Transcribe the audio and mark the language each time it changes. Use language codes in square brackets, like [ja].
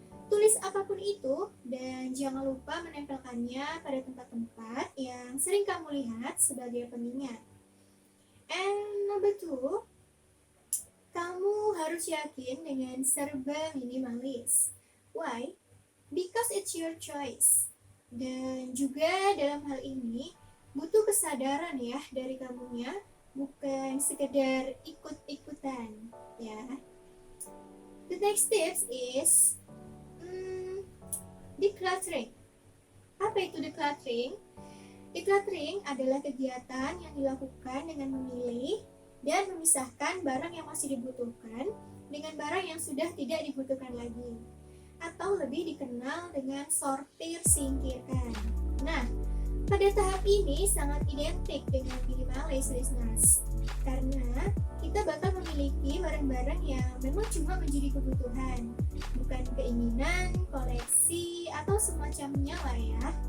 [id] Tulis apapun itu dan jangan lupa menempelkannya pada tempat-tempat yang sering kamu lihat sebagai pengingat. [en] And number 2, [id] kamu harus yakin dengan serba minimalis. [en] Why? Because it's your choice. [id] Dan juga dalam hal ini butuh kesadaran ya dari kamunya, bukan sekedar ikut-ikutan ya. [en] The next tips is decluttering. [id] Apa itu decluttering? Decluttering adalah kegiatan yang dilakukan dengan memilih dan memisahkan barang yang masih dibutuhkan dengan barang yang sudah tidak dibutuhkan lagi, atau lebih dikenal dengan sortir singkirkan. Nah, pada tahap ini sangat identik dengan minimalis, listeners, karena kita bakal memiliki barang-barang yang memang cuma menjadi kebutuhan, bukan keinginan, koleksi, atau semacamnya lah ya.